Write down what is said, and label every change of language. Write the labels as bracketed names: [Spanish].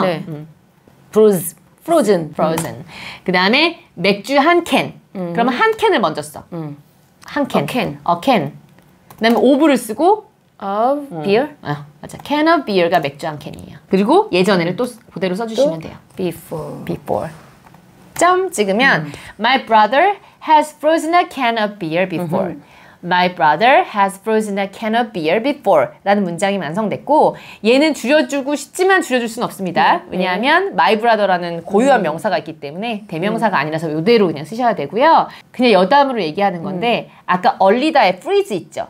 [Korean] 네. frozen. 그 다음에 맥주 한 캔. 그러면 한 캔을 먼저 써. 한 캔. [English] can. [Korean] can. 그 다음에 of를 쓰고 [English] of beer. [Korean] 맞아. can of beer가 맥주 한 캔이에요. 그리고 예전에를 또 그대로 써주시면 돼요. [English] before. [Korean] 점 찍으면 [English] My brother has frozen a can of beer before. My brother has frozen a can of beer before [Korean] 라는 문장이 완성됐고 얘는 줄여주고 싶지만 줄여줄 수는 없습니다. 왜냐하면 my brother라는 고유한 명사가 있기 때문에 대명사가 아니라서 이대로 그냥 쓰셔야 되고요. 그냥 여담으로 얘기하는 건데 아까 얼리다의 freeze 있죠?